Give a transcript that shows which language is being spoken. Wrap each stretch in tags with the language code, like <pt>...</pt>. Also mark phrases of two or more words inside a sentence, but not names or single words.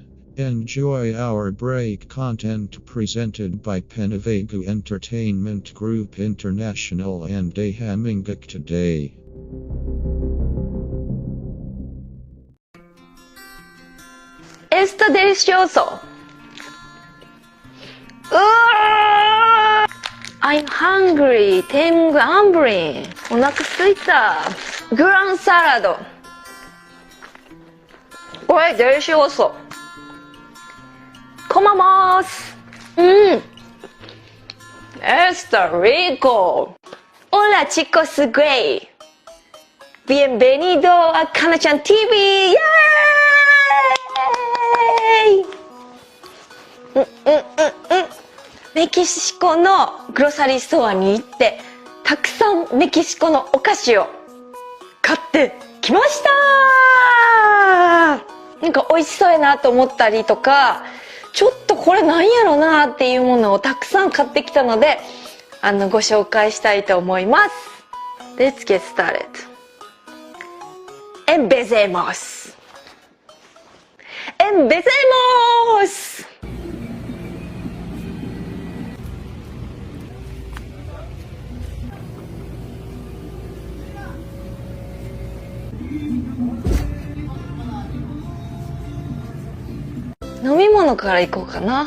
<en>Enjoy our break content presented by Penavegu Entertainment Group International and Ahamingak today.</en> <es>Está delicioso.</es> <en>I'm hungry.</en> <es>Tengo hambre.</es> <ja>お腹すいた。グランサラド。</ja> <es>これ delicioso. Comamos. Está rico. Hola chicos, great. Bienvenido a Kana-chan TV. Yay!</es> <ja>メキシコのグロサリーストアに行ってたくさんメキシコのお菓子を買ってきました。なんか美味しそうやなと思ったりとか、ちょっとこれなんやろなっていうものをたくさん買ってきたので、 ご紹介したいと思います。</ja> <en>Let's get started.</en> <es>Empecemos. Empecemos.</es> <ja>飲み物からいこうかな。</ja>